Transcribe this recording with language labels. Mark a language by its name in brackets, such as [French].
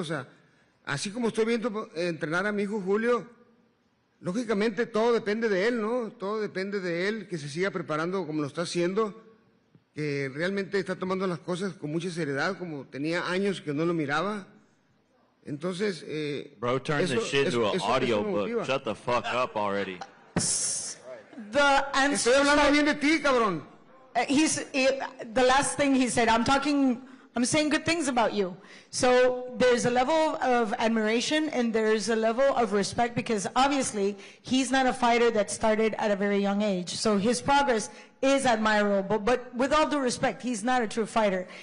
[Spanish] O sea, así como estoy viendo entrenar a mi hijo Julio, lógicamente todo depende de él, ¿no? Todo depende de él, que se siga preparando como lo está haciendo, que realmente está tomando las cosas con mucha seriedad, como tenía años que no lo miraba. Entonces, [English] Bro, turn this shit into an audiobook. Shut the fuck up already. [Spanish] Estoy hablando bien de ti, cabrón. [English] The last thing he said, I'm saying good things about you. So there's a level of admiration and there's a level of respect because obviously he's not a fighter that started at a very young age. So his progress is admirable, but with all due respect, he's not a true fighter.